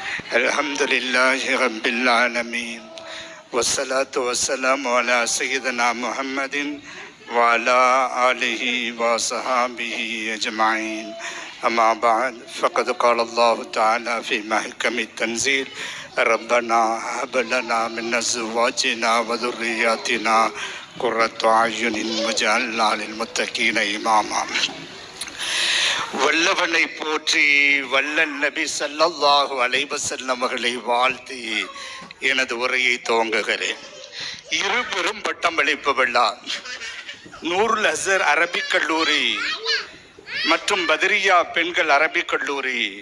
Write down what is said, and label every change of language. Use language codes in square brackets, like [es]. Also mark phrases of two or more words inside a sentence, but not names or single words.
[ar] الحمد لله رب العالمين. والصلاة والسلام على سيدنا محمد وعلى آله وصحبه أجمعين. أما بعد، فقد قال الله تعالى في محكم التنزيل، ربنا هب لنا من أزواجنا وذرياتنا قرة أعين واجعلنا للمتقين إماما. [ta] வல்லவனை போற்றி வல்லன் நபி [ar] صلى الله عليه وسلم [ta] அவர்களை வாழ்த்தி எனது உரையை துவங்குகிறேன். இருபெரும் பட்டமளிப்பு விழா நூருல் அஸர் அரபிக் கல்லூரி மற்றும் பத்ரியா பெண்கள் அரபிக் கல்லூரி